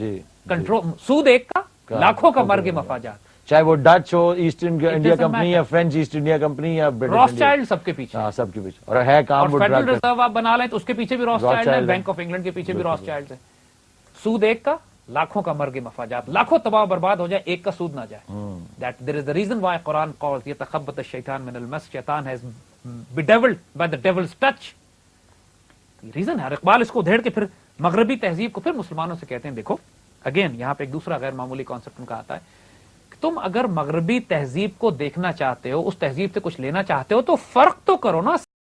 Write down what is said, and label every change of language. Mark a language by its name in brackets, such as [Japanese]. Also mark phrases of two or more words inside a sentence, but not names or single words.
[Urdu] کنٹرول, سود ایک کا, لاکھوں کا مرگ مفاجات. چاہے وہ ڈچ ہو, ایسٹ انڈیا کمپنی یا فرینچ ایسٹ انڈیا کمپنی یا راسچائلڈ, سب کے پیچھے. ہاں سب کے پیچھے. اور ہے کام, اور فیڈرل ریزرو آپ بنا لیں تو اس کے پیچھے بھی راسچائلڈ ہے, بینک آف انگلینڈ کے پیچھے بھی راسچائلڈ ہے. سود ایک کا, لاکھوں کا مرگ مفاجات، لاکھوں تباہ برباد ہو جائے، ایک کا سود نہ جائے. [English] That there is the reason why Quran calls [Arabic] يتخبط الشيطان من المس, [English] shaitan has bedeviled by the devil's touch. [Urdu] ریزن ہے. اور اقبال اس کو ادھیڑ کے پھر مغربی تہذیب کو پھر مسلمانوں سے کہتے ہیں، دیکھو اگین یہاں پہ ایک دوسرا غیر معمولی کانسیپٹ ان کا آتا ہے کہ تم اگر مغربی تہذیب کو دیکھنا چاہتے ہو، اس تہذیب سے کچھ لینا چاہتے ہو، تو فرق تو کرو نا